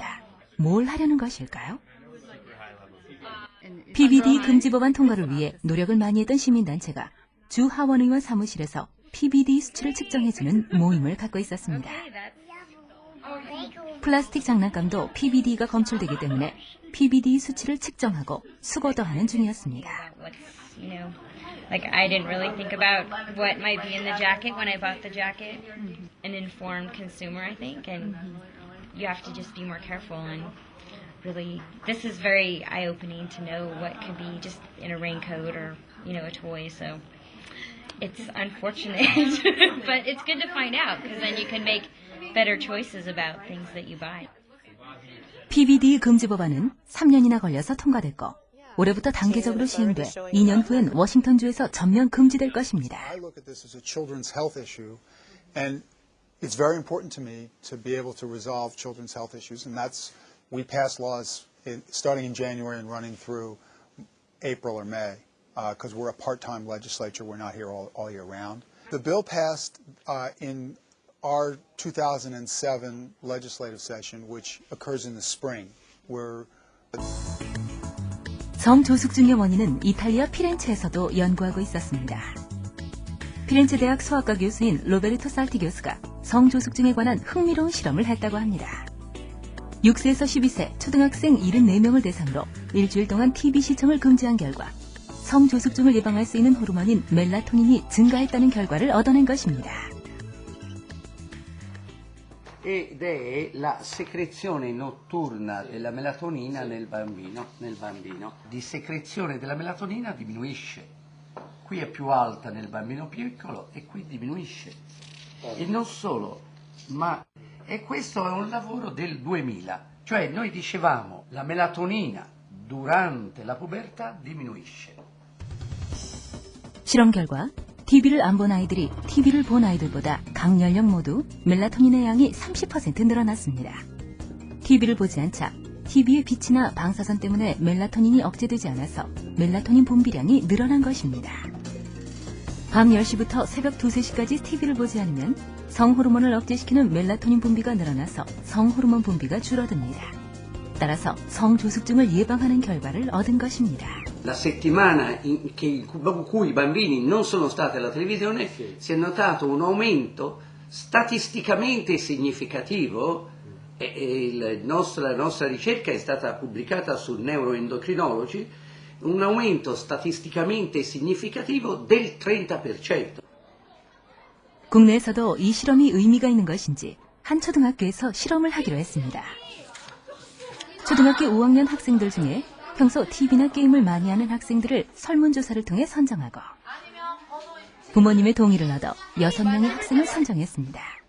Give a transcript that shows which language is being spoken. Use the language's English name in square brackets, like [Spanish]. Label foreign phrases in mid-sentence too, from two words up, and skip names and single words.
[Korean] 뭘 하려는 것일까요? PBD 금지 법안 통과를 위해 노력을 많이 했던 시민단체가 주 하원 의원 사무실에서 PBD 수치를 측정해주는 모임을 갖고 있었습니다. 플라스틱 장난감도 PBD가 검출되기 때문에 PBD 수치를 측정하고 수거도 하는 중이었습니다. [English] Like I didn't really think about what might be in the jacket when I bought the jacket. An informed consumer, I think, and you have to just be more careful and really, this is very eye-opening to know what could be just in a raincoat or, a toy, so it's unfortunate, but it's good to find out because then you can make better choices about things that you buy. [Korean] PBD 금지 법안은 3년이나 걸려서 통과됐고 올해부터 단계적으로 시행돼 2년 후엔 워싱턴주에서 전면 금지될 것입니다. [English] I look at this as a children's health issue, and it's very important to me to be able to resolve children's health issues, and that's we pass laws starting in January and running through April or May, because we're a part-time legislature. We're not here all year round. The bill passed in our 2007 legislative session, which occurs in the spring. [Korean] 성조숙증의 원인은 이탈리아 피렌체에서도 연구하고 있었습니다. 피렌체 대학 소아과 교수인 로베르토 살티 교수가 성조숙증에 관한 흥미로운 실험을 했다고 합니다. 6세에서 12세 초등학생 74명을 대상으로 일주일 동안 TV 시청을 금지한 결과 성조숙증을 예방할 수 있는 호르몬인 멜라토닌이 증가했다는 결과를 얻어낸 것입니다. [Italian] Ed è la secrezione notturna della melatonina nel bambino. Di secrezione della melatonina diminuisce. Qui è più alta nel bambino piccolo e qui diminuisce. E non solo, ma e questo è un lavoro del 2000. Cioè noi dicevamo la melatonina durante la pubertà diminuisce. [Korean] 실험 결과 TV를 안 본 아이들이 TV를 본 아이들보다 각 연령 모두 멜라토닌의 양이 30% 늘어났습니다. TV를 보지 않자 TV의 빛이나 방사선 때문에 멜라토닌이 억제되지 않아서 멜라토닌 분비량이 늘어난 것입니다. 밤 10시부터 새벽 2, 3시까지 TV를 보지 않으면 성호르몬을 억제시키는 melatonin 분비가 늘어나서 성호르몬 분비가 줄어듭니다. 따라서 성조숙증을 예방하는 결과를 얻은 것입니다. [Italian] La settimana in cui i bambini non sono stati alla televisione si è notato un aumento statisticamente significativo e la nostra ricerca è stata pubblicata su Neuroendocrinology, un aumento statisticamente significativo del 30%. [Korean] 국내에서도 이 실험이 의미가 있는 것인지 한 초등학교에서 실험을 하기로 했습니다. 초등학교 5학년 학생들 중에 평소 TV나 게임을 많이 하는 학생들을 설문조사를 통해 선정하고 부모님의 동의를 얻어 6명의 학생을 선정했습니다.